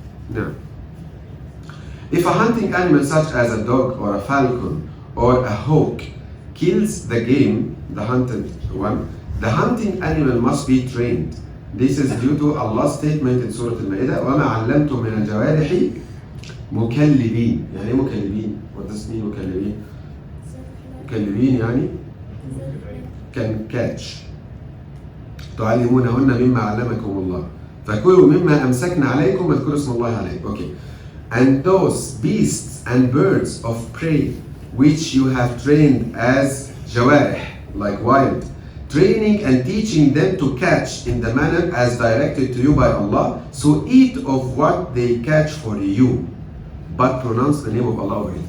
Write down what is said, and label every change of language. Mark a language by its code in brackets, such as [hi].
[en] Now, if a hunting animal such as a dog or a falcon or a hawk kills the game, the hunted one, the hunting animal must be trained. This is due to Allah's statement in Surah Al-Ma'idah, [ar] وَمَا عَلَّمْتُم مِّنَ الْجَوَارِحِ مُكَلِّبِينَ. يعني إيه مكلبين? [en] What does it mean مكلبين? [ar] مكلبين يعني [en] can catch. [ar] تعلمونهن مما علمكم الله فكلوا مما أمسكنا عليكم واذكروا اسم الله عليه. [en] Okay. And those beasts and birds of prey which you have trained as jawarih, like wild, training and teaching them to catch in the manner as directed to you by Allah, so eat of what they catch for you, but pronounce the name of Allah over it.